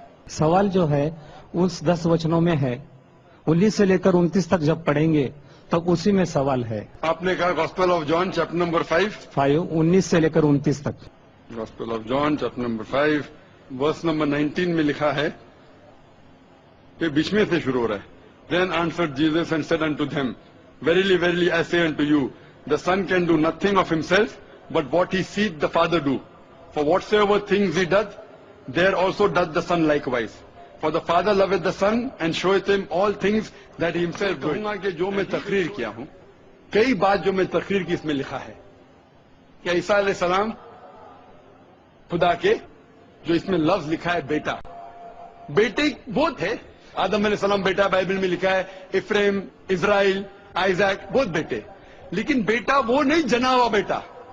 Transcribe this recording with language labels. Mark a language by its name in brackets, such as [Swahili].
[Hindi] सवाल जो है उस 10 वचनों में है, 19 से लेकर 29 तक जब पढ़ेंगे तो उसी में सवाल है। आपने कहा gospel of John chapter number 5, 19 से लेकर 29 तक। Gospel of John chapter number 5 verse number 19 में लिखा है, ये बीच में से शुरू हो रहा है। [English] Then answered Jesus and said unto them, Verily, verily, I say unto you, the Son can do nothing of himself, but what he seeth the Father do. For whatsoever things he doth, there also doth the Son likewise. For the Father loveth the Son and showeth him all things that he himself doeth. [Hindi] कहूंगा कि जो मैं तकरीर किया हूं, कई बात जो मैं तकरीर की इसमें लिखा है कि ईसा अलैहिस्सलाम खुदा के, जो इसमें लफ्ज लिखा है बेटा, बेटे बहुत है। आदम अलैहिस्सलाम बेटा बाइबल में लिखा है, इफ्रेम, इज़राइल, आइजैक, बहुत बेटे, लेकिन बेटा वो नहीं जना हुआ बेटा।